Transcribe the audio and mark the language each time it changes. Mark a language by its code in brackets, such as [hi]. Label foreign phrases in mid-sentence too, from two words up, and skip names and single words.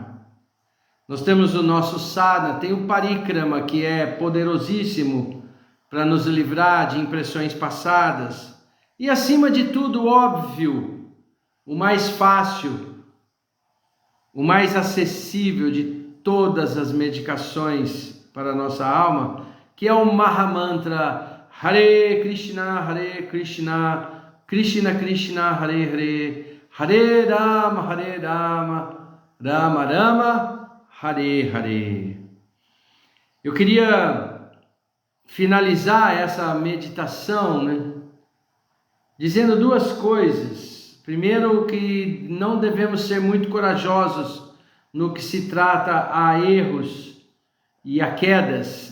[pt] Nós temos o nosso sadhana, tem o parikrama, que é poderosíssimo para nos livrar de impressões passadas. E acima de tudo, óbvio, o mais fácil, o mais acessível de todas as medicações para a nossa alma, que é o Mahamantra [sa] हरे कृष्ण, कृष्ण कृष्ण, हरे हरे, हरे राम, राम राम, हरे हरे. [pt] Eu queria finalizar essa meditação, né, dizendo duas coisas. Primeiro, que não devemos ser muito corajosos no que se trata a erros e a quedas.